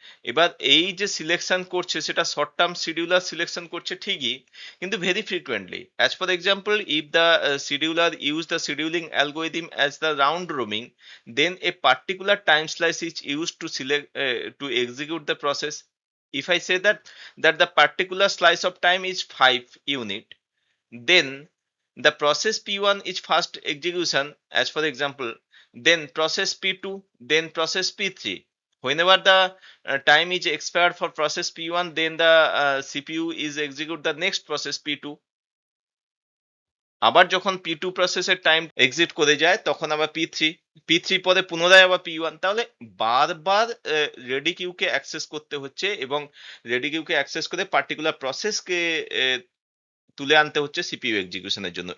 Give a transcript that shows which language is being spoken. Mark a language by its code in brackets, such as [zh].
[bn] এবার এই যে সিলেকশন করছে সেটা শর্ট টার্ম শিডিউলার সিলেকশন করছে ঠিকই, কিন্তু very frequently. [en] As for example, if the scheduler use the scheduling algorithm as the round robin, then a particular time slice is used to select to execute the process. If I say that the particular slice of time is 5 unit, then the process P1 is first execution, as for example, then process P2, then process P3. Whenever the time is expired for process P1, then the CPU is execute the next process P2. [bn] আবার যখন P2 প্রসেসের time exit করে যায়, তখন আবার P3 পরে পুনরায় আবার P1। তাহলে বারবার রেডি কিউকে অ্যাক্সেস করতে হচ্ছে, এবং রেডি কিউকে অ্যাক্সেস করে পার্টিকুলার প্রসেসকে তুলে আনতে হচ্ছে সিপিইউ এক্সিকিউশনের জন্য।